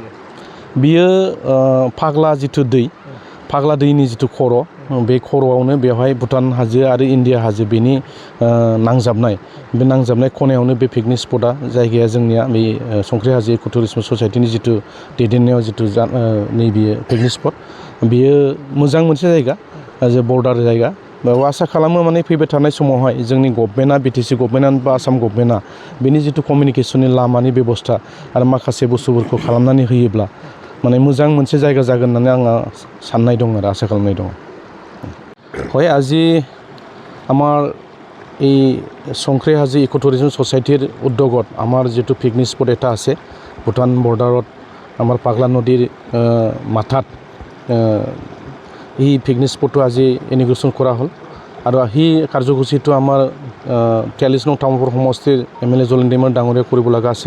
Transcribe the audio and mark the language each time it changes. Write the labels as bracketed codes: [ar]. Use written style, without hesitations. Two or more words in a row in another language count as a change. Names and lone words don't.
[brx] बियो फाग्ला जिथु दै, फाग्ला दैनि जिथु खर' बे खर'आवनो बेवहाय भुटान हाजो आरो इन्डिया हाजो बेनि नांजाबनाय खनायावनो बे पिकनिक स्पटआ जायगाया जोंनिया बे संख्रि हाजो इक' टुरिजम ससाइटिनि जिथु दैदेननायाव जिथु नैबे [en] picnic spot [brx] बेयो मोजां मोनसे जायगा, बर्डार जायगा। बेयाव आसा खालामो माने फैबाय थानाय समावहाय जोंनि गभर्नमेन्टआ BTC गभर्नमेन्टआ बा आसाम गभर्नमेन्टआ बेनि जिथु कमिउनिकेसननि लामानि बेबस्था आरो माखासे बुस्थुफोरखौ खालामनानै होयोब्ला माने मोजां मोनसे जायगा जागोन होननानै आंहा साननाय दं आरो आसा खालामनाय दं। [as] হয় আজি আমাৰ এই সংখ্ৰি হাজো ইক' টুৰিজম ছ'চাইটিৰ উদ্যোগত আমাৰ যিটো [en] picnic spot [as] এটা আছে ভূটান বৰ্ডাৰত আমাৰ পাগলা নদীৰ মাথাত এই পিকনিক স্পটটো আজি ইনগ্ৰেশ্যন কৰা হ'ল আৰু সেই কাৰ্যসূচীটো আমাৰ 43 নং তামুলপুৰ সমষ্টিৰ MLA জলেন दैमारि ডাঙৰীয়া কৰিব লগা আছিলে।